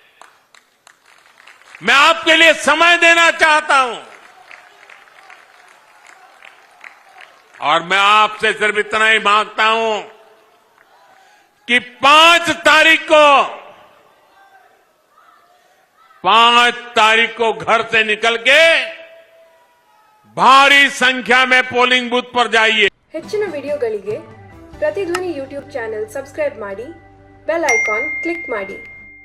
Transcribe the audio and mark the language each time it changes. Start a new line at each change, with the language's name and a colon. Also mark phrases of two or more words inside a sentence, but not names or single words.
Hindi: मैं आपके लिए समय देना चाहता हूं और मैं आपसे सिर्फ इतना ही मांगता हूं कि 5 तारीख को घर से निकल के भारी संख्या में
English: polling booth
Hindi: पर जाइए।
Kannada: ಹೆಚ್ಚಿನ ವಿಡಿಯೋಗಳಿಗೆ ಪ್ರತಿಧ್ವನಿ
English: YouTube channel subscribe
Kannada: ಮಾಡಿ,
English: bell icon click
Kannada: ಮಾಡಿ।